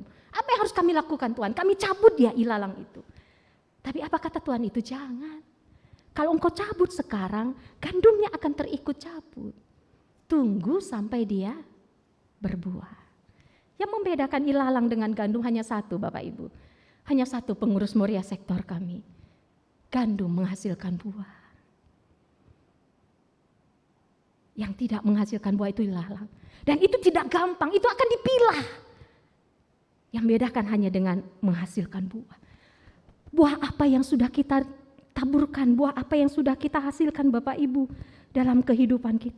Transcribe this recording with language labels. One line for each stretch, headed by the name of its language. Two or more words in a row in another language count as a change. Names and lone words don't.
Indonesian: Apa yang harus kami lakukan Tuhan? Kami cabut dia ilalang itu. Tapi apa kata Tuhan itu? Jangan. Kalau engkau cabut sekarang, gandumnya akan terikut cabut. Tunggu sampai dia berbuah. Yang membedakan ilalang dengan gandum hanya satu Bapak Ibu. Hanya satu pengurus Moria Sektor kami. Gandum menghasilkan buah. Yang tidak menghasilkan buah itu ilalang. Dan itu tidak gampang, itu akan dipilah. Yang membedakan hanya dengan menghasilkan buah. Buah apa yang sudah kita taburkan, buah apa yang sudah kita hasilkan Bapak Ibu dalam kehidupan kita.